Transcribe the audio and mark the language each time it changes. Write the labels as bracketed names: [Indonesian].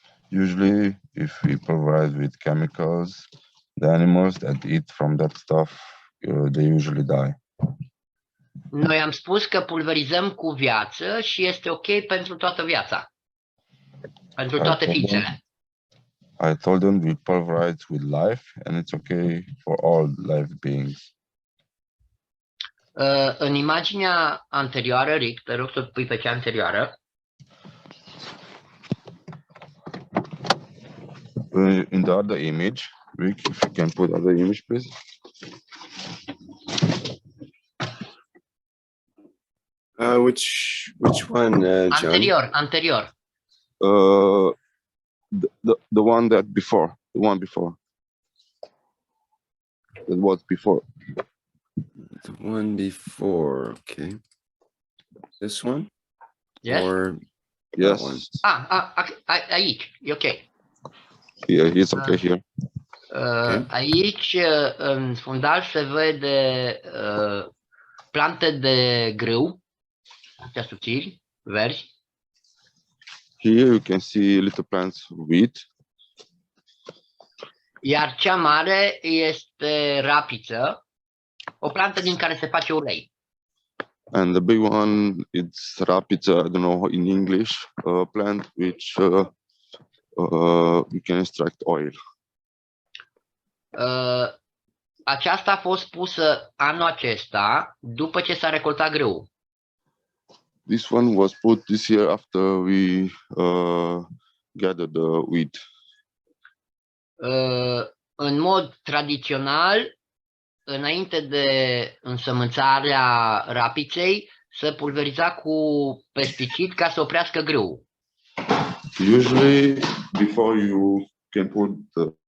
[English] Usually, if we pulverize with chemicals, the animals that eat from that stuff, they usually die. [Romanian] Noi am spus că pulverizăm cu viață și este ok pentru toată viața, pentru toate ființele. [English] I told them we pulverize with life and it's okay for all life beings. [Romanian] În imaginea anterioară, Rick, te rog să pui pe cea anterioară. [English] In the other image, Rick, if you can put other image, please. Which one, John? [Romanian] Anterior. [English] The one that before, the one before. That was before. The one before, okay. This one? Yes? Or Yes. one? [Romanian] Aici, e ok. [English] Yeah, it's okay here. [Romanian] Aici, în fundal, se vede plante de grâu. astea subțiri, verzi. [English] Here you can see little plants of wheat, [Romanian] Iar cea mare este rapiță, o plantă din care se face ulei. [English] and the big one it's rapița. I don't know in English. A plant which you can extract oil. [Romanian] Aceasta a fost pusă anul acesta după ce s-a recoltat grâul. [English] This one was put this year after we gathered the wheat. [Romanian] În mod tradițional, înainte de însămânțarea rapiței, se pulveriza cu pesticid ca să oprească grâul. [English] Usually, before you can put the